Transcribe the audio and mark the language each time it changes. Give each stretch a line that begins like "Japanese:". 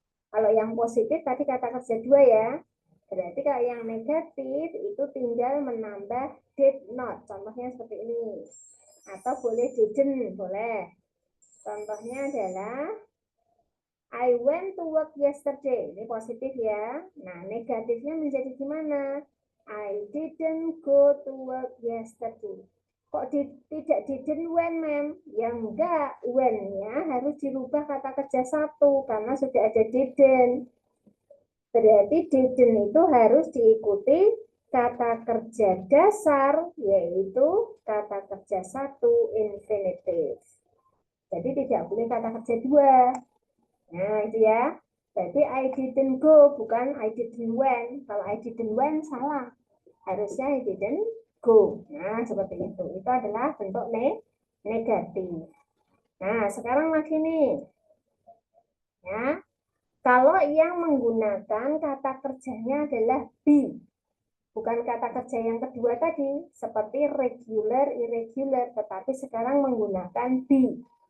Indonesian: Kalau yang positif tadi kata kerja dua ya, berarti kalau yang negatif itu tinggal menambah did not. Contohnya seperti ini. Atau boleh didn't, boleh. Contohnya adalah
English: I went to work yesterday.
Indonesian: Ini positif ya. Nah, negatifnya menjadi gimana?
English: I didn't go to work yesterday.
Indonesian: Kok tidak didn't when, ma'am? Ya enggak, when-nya harus dirubah kata kerja satu karena sudah ada didn't. Berarti didn't itu harus diikuti kata kerja dasar, yaitu kata kerja satu infinitive. Jadi tidak boleh kata kerja dua. Nah, itu ya. Berarti
English: I didn't go,
Indonesian: bukan
English: I didn't went.
Indonesian: Kalau
English: I didn't went,
Indonesian: salah. Harusnya
English: I didn't go.
Indonesian: Nah, seperti itu. Itu adalah bentuk negatif. Nah, sekarang lagi nih. Ya, kalau yang menggunakan kata kerjanya adalah be, bukan kata kerja yang kedua tadi, seperti regular, irregular, tetapi sekarang menggunakan be.